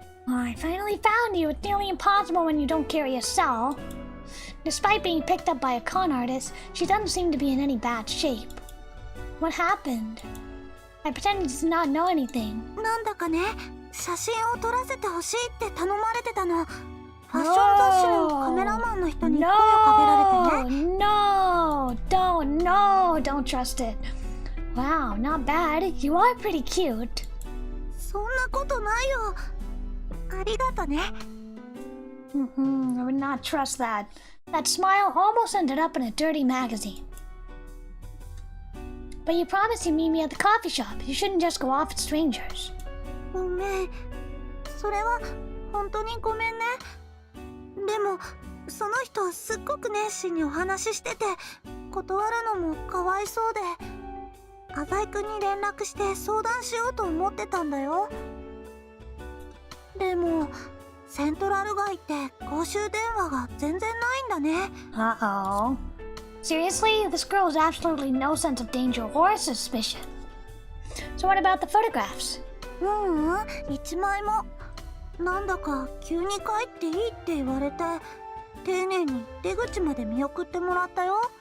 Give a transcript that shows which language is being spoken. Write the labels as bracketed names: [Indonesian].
[English] I finally found you. It's nearly impossible when you don't carry a cell. Despite being picked up by a con artist, she doesn't seem to be in any bad shape. What happened? I pretended to not know anything. [Japanese] なんだかね、写真を撮らせてほしいって頼まれてたの。ファッション雑誌のカメラマンの人に声をかけられてね。 [English] Don't trust it. Wow, not bad. You are pretty cute. [Japanese] そんなことないよ。ありがとね。 [English] I would not trust that. That smile almost ended up in a dirty magazine. But you promised you'd meet me at the coffee shop. You shouldn't just go off at strangers. [Japanese] ごめん。それは本当にごめんね。でもその人すっごく熱心にお話ししてて、断るのもかわいそうで、浅井くんに連絡して相談しようと思ってたんだよ。でもセントラル街って公衆電話が全然ないんだね。 [English] Uh-oh. Seriously? This girl has absolutely no sense of danger or suspicion. So what about the photographs? [Japanese] 一枚も。なんだか急に帰っていいって言われて、丁寧に出口まで見送ってもらったよ。